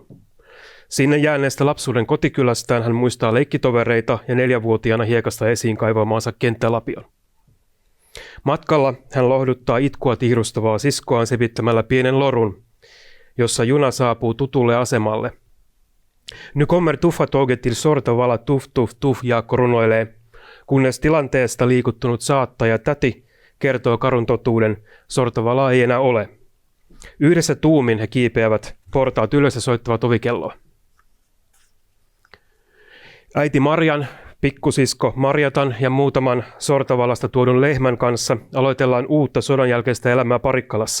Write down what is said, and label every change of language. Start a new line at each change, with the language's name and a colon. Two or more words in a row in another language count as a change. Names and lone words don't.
Finnish: Sinne jääneestä lapsuuden kotikylästään hän muistaa leikkitovereita ja 4-vuotiaana hiekasta esiin kaivamaansa kenttälapion. Matkalla hän lohduttaa itkua tihrustavaa siskoaan sepittämällä pienen lorun, jossa juna saapuu tutulle asemalle.
Swedish: Nu kommer tuffa tåget till Sortavala, tuff, tuff, tuff,
Finnish: Jaakko runoilee, kunnes tilanteesta liikuttunut saattaja täti kertoo karun totuuden, Sortavalaa ei enää ole. Yhdessä tuumin he kiipeävät portaat ylös ja soittavat ovikelloa. Äiti Marjan, pikkusisko Marjatan ja muutaman Sortavalasta tuodun lehmän kanssa aloitellaan uutta sodan jälkeistä elämää Parikkalassa.